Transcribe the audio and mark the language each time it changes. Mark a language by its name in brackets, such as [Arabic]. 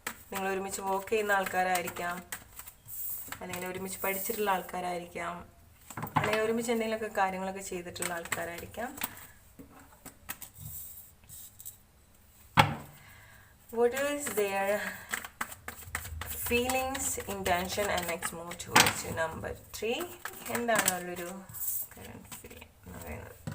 [Malayalam] നിങ്ങൾ ഒരുമിച്ച് വർക്ക് ചെയ്യുന്ന ആൾക്കാരായിരിക്കാം, അല്ലെങ്കിൽ ഒരുമിച്ച് പഠിച്ചിട്ടുള്ള ആൾക്കാരായിരിക്കാം, അല്ലെങ്കിൽ ഒരുമിച്ച് എന്തെങ്കിലുമൊക്കെ കാര്യങ്ങളൊക്കെ ചെയ്തിട്ടുള്ള ആൾക്കാരായിരിക്കാം. [English] What is their feelings, intention, and next move towards you? Number 3, [Malayalam] എന്താണ് അവരൊരു [English] current feeling [Malayalam] എന്ന് പറയുന്നത്?